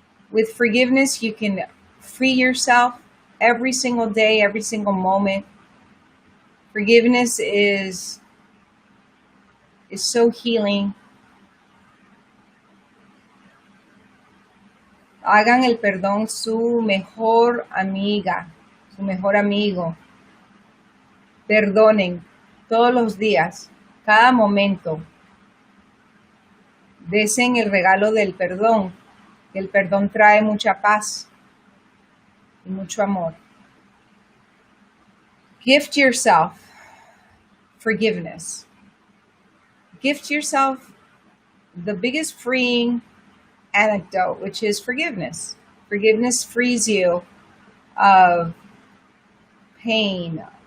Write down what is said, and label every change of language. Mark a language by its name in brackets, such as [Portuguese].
[English] With forgiveness, you can free yourself every single day, every single moment. Forgiveness is so healing. [Spanish] Hagan el perdón su mejor amiga, su mejor amigo. Perdonen todos los días, cada momento. Desen el regalo del perdón, que el perdón trae mucha paz y mucho amor. [English] Gift yourself forgiveness. Gift yourself the biggest freeing anecdote, which is forgiveness. Forgiveness frees you of pain.